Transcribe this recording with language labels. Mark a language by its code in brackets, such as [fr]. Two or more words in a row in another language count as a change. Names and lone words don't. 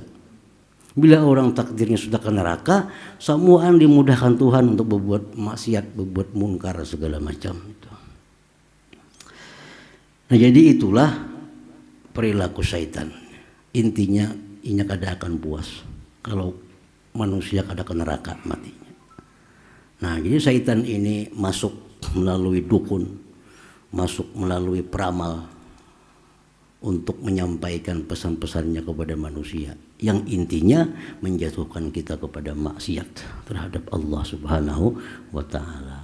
[id] Bila orang takdirnya sudah ke neraka, semuaan dimudahkan Tuhan untuk berbuat maksiat, berbuat munkar segala macam itu. Nah, jadi itulah perilaku syaitan. [bjn] Intinya inya kada akan puas kalau manusia kada ke neraka matinya. [id] Nah, jadi syaitan ini masuk melalui dukun, masuk melalui peramal untuk menyampaikan pesan-pesannya kepada manusia yang intinya menjatuhkan kita kepada maksiat terhadap Allah [ar] سبحانه وتعالى.